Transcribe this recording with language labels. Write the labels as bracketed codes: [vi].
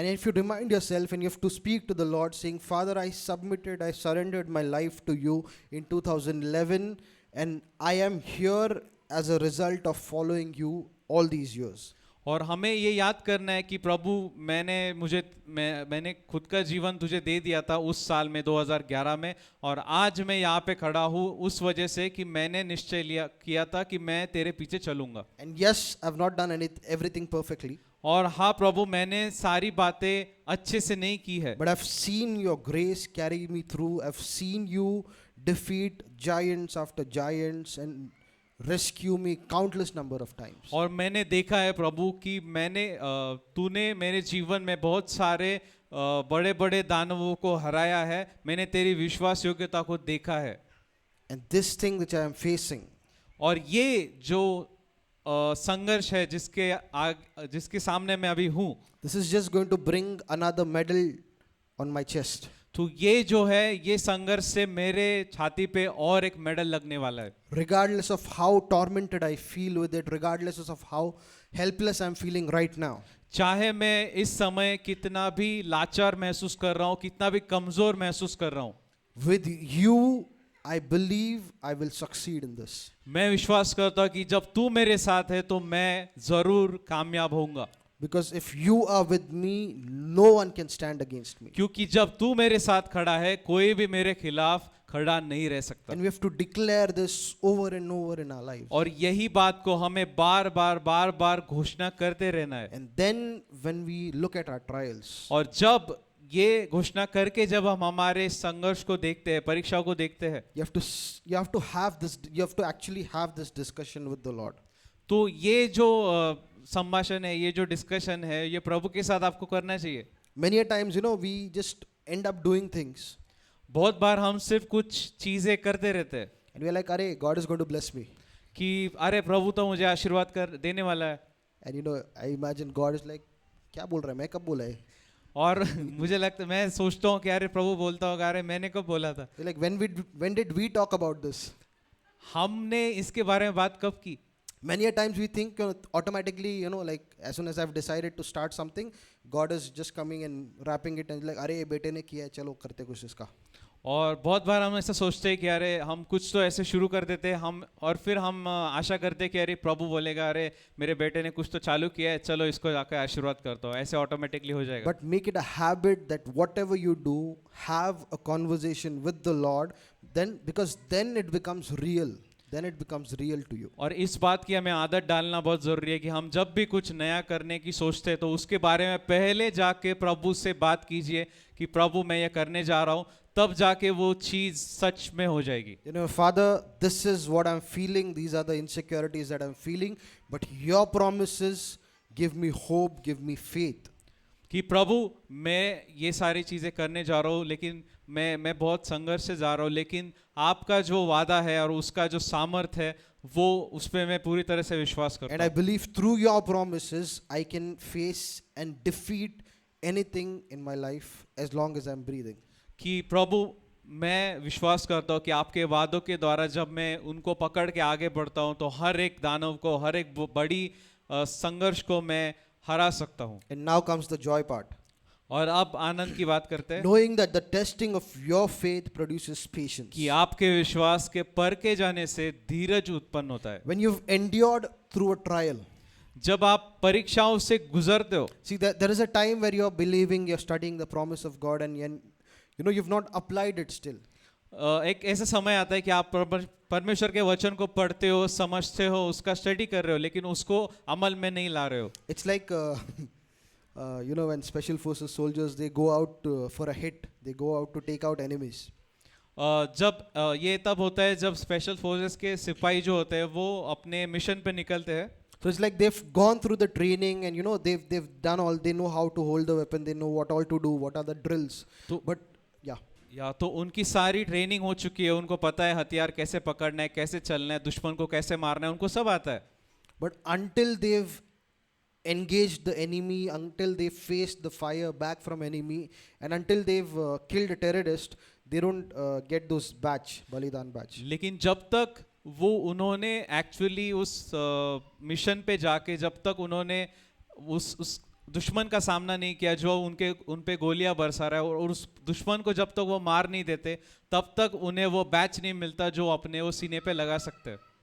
[en] And if you remind yourself and you have to speak to the Lord saying, Father, I surrendered my life to you in 2011 and I am here as a result of following you all these years. [hi] और हमें ये याद करना है कि प्रभु मैंने खुद का जीवन तुझे दे दिया था उस साल में 2011 में, और आज मैं यहाँ पे खड़ा हूँ उस वजह से कि मैंने निश्चय किया था कि मैं तेरे पीछे चलूंगा. [en] And yes, I've not done everything perfectly. [hi] और हाँ प्रभु, मैंने सारी बातें अच्छे से नहीं की है, [en] but I've seen your grace carry me through. I've seen you defeat giants after giants and rescue me countless number of times. [hi] और मैंने देखा है प्रभु कि तूने मेरे जीवन में बहुत सारे बड़े बड़े दानवों को हराया है, मैंने तेरी विश्वास योग्यता को देखा है। [en] And this thing which I am facing, [hi] और ये जो संघर्ष है जिसके सामने मैं अभी हूँ, [en] this is just going to bring another medal on my chest. [hi] तो ये जो है, ये संघर्ष से मेरे छाती पे और एक मेडल लगने वाला है। [en] Regardless of how tormented I feel with it, regardless of how helpless I'm feeling right now, [hi] चाहे मैं इस समय कितना भी लाचार महसूस कर रहा हूँ, कितना भी कमजोर महसूस कर रहा हूँ, [en] with you I believe I will succeed in this. [hi] मैं विश्वास करता हूँ कि जब तू मेरे साथ है तो मैं जरूर कामयाब होऊंगा, [en] Because if you are with me, no one can stand against me. [hi] क्योंकि जब तू मेरे साथ खड़ा है कोई भी मेरे खिलाफ खड़ा नहीं रह सकता। [en] And we have to declare this over and over in our lives. [hi] और यही बात को हमें बार बार घोषणा करते रहना है। [en] And then when we look at our trials, [hi] और जब ये घोषणा करके जब हम हमारे संघर्ष को देखते हैं, परीक्षाओं को देखते हैं, [en] you have to actually have this discussion with the Lord. [hi] तो ये जो संभाषण है, ये जो डिस्कशन है, ये प्रभु के साथ आपको करना चाहिए। [en] Many a times, we just end up doing things. [hi] बहुत बार हम सिर्फ कुछ चीजें करते रहते हैं [en] And we're like, Arey, God is going to bless me. [hi] कि अरे प्रभु तो मुझे आशीर्वाद कर देने वाला है। [en] And I imagine God is like, [hi] क्या बोल रहा है, मैं कब बोला है? और मुझे लगता, मैं सोचता हूँ कि अरे प्रभु बोलता होगा, अरे मैंने कब बोला था, [en] Like, when did we talk about this? [hi] हमने इसके बारे में बात कब की। [en] Many a times we think automatically, like as soon as I've decided to start something, God is just coming and wrapping it and like, [hi] अरे ये बेटे ने किया है, चलो करते कुछ इसका। और बहुत बार हम ऐसा सोचते हैं कि अरे हम कुछ तो ऐसे शुरू कर देते हैं हम, और फिर हम आशा करते हैं कि अरे प्रभु बोलेगा, अरे मेरे बेटे ने कुछ तो चालू किया है, चलो इसको जाकर आशीर्वाद करता हूँ, ऐसे ऑटोमेटिकली हो जाएगा। [en] But make it a habit that whatever you do, have a conversation with the Lord, because then it becomes real. Then it becomes real to you. [hi] और इस बात की हमें आदत डालना बहुत जरूरी है कि हम जब भी कुछ नया करने की सोचते हैं तो उसके बारे में पहले जाके प्रभु से बात कीजिए कि प्रभु मैं ये करने जा रहा हूँ, तब जाके वो चीज सच में हो जाएगी। [en] Father, this is what I'm feeling. These are the insecurities that I'm feeling. But your promises give me hope, give me faith. [hi] कि प्रभु मैं ये सारी चीजें करने जा रहा हूँ, लेकिन मैं बहुत संघर्ष से जा रहा हूँ, लेकिन आपका जो वादा है और उसका जो सामर्थ्य है वो उस पे मैं पूरी तरह से विश्वास करता [en] And I [hi] हूँ। [en] believe through your promises, I can face and defeat anything in my life as long as I'm breathing. [hi] कि प्रभु मैं विश्वास करता हूँ कि आपके वादों के द्वारा जब मैं उनको पकड़ के आगे बढ़ता हूँ तो हर एक दानव को, हर एक बड़ी संघर्ष को मैं हरा सकता हूँ। [en] And now comes the joy part. [hi] और अब आनंद की बात करते हैं [en] Knowing that the testing of your faith produces patience. [hi] कि आपके विश्वास के परखे जाने से धीरज उत्पन्न होता है। [en] When you've endured through a trial, [hi] जब आप परीक्षाओं से गुजरते हो, [en] see there is a time where you're believing, you're studying the promise of God, and you've not applied it still. [hi] एक ऐसा समय आता है कि आप परमेश्वर के वचन को पढ़ते हो, समझते हो, उसका स्टडी कर रहे हो, लेकिन उसको अमल में नहीं ला रहे हो। [en] It's like when special forces soldiers, they go out for a hit, they go out to take out enemies. [hi] जब ये तब होता है जब स्पेशल फोर्सेस के सिपाही जो होते हैं वो अपने मिशन पे निकलते हैं। [en] So it's like they've gone through the training, and they've done all, they know how to hold the weapon, they know what all to do, what are the drills. But yeah, [hi] तो उनकी सारी training हो चुकी है, उनको पता है हथियार कैसे पकड़ना है, कैसे चलना है, दुश्मन को कैसे मारना है, उनको सब आता है। [en] But until they've engaged the enemy, until they faced the fire back from enemy, and until they've killed a terrorist, they don't get those Balidan badge. [hi] लेकिन जब तक वो उन्होंने एक्चुअली उस मिशन पे जाके जब तक उन्होंने उस दुश्मन का सामना नहीं किया जो उन पे गोलियां बरसा रहा है, और उस दुश्मन को जब तक वो मार नहीं देते तब तक उन्हें वो बैच नहीं मिलता जो अपने वो सीने पे लगा सकते हैं।